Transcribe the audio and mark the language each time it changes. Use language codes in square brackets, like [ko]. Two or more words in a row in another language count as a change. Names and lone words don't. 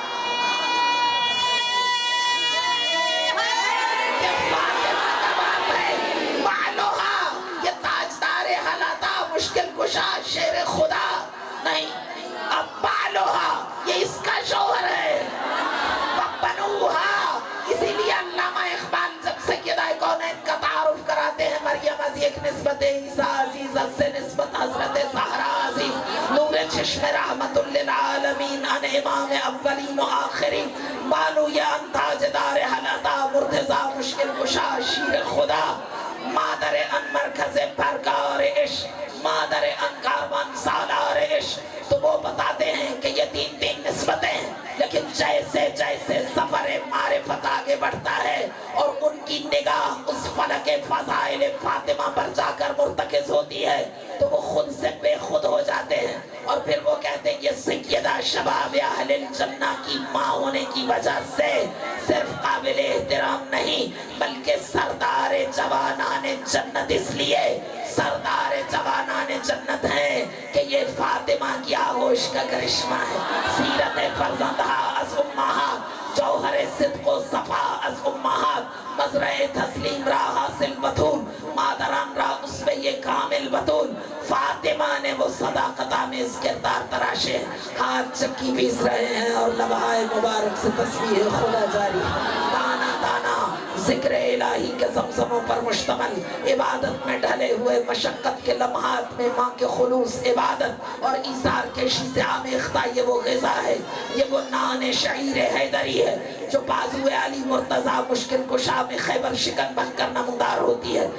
[ur] یہ فاطمہ کا باپ ہے بعلوہا یہ تاجدار حلاتا مشکل کشا شیر خدا نہیں اب بعلوہا یہ اس کا شوہر ہے بنوہا اسی لیے علامہ اقبال جب سیدہ کونین کا تعارف کراتے ہیں [fa] مریم عزیز ایک نسبت عیسیٰ عزیز سے نسبت حضرت زہرا عزیز نور چشم رحمت للعالمین ان امام اولین و آخرین بانو یا ان تاجدار حلتا مرتضی مشکل کشا شیر خدا مادر ان مرکز پرکار عشق مادر ان کاروان سالار عشق [ur] تو وہ بتاتے ہیں کہ یہ تین نسبتیں ہیں لیکن جیسے جیسے سفر معرفت آگے بڑھتا ہے اور ان کی نگاہ اس فلک فضائل فاطمہ پر جا کر مرتکز ہوتی ہے تو وہ خود سے بے خود ہو جاتے ہیں اور پھر وہ کہتے ہیں یہ سیدہ [ar] شباب اہل الجنہ [ur] کی ماں ہونے کی وجہ سے صرف قابل احترام نہیں بلکہ [fa] سردار جوانان جنت [ur] اس لیے [fa] سردار جوانان جنت [ur] ہیں کہ یہ فاطمہ کی آغوش کا کرشمہ ہے. [fa] سیرت فرزندہ از امہات، جوہر صدق و صفا از امہات، مزرع تسلیم را حاصل بطول، مادران را [ur] اس میں یہ [fa] کامل بطول. [ur] فاطمہ نے وہ صداقت آمیز کردار تراشے، ہاتھ چکی پیس رہے ہیں اور لبہائے مبارک سے تسبیح خدا جاری. دانا دانا ذکر الہی کے زمزموں پر مشتمل، عبادت میں ڈھلے ہوئے مشقت کے لمحات میں ماں کے خلوص عبادت اور ایثار کشی سے آمیختہ یہ وہ غذا ہے، یہ وہ نان شعیر حیدری ہے جو بازو علی مرتضیٰ مشکل کشا میں خیبر شکن بن کر نمودار ہوتی ہے.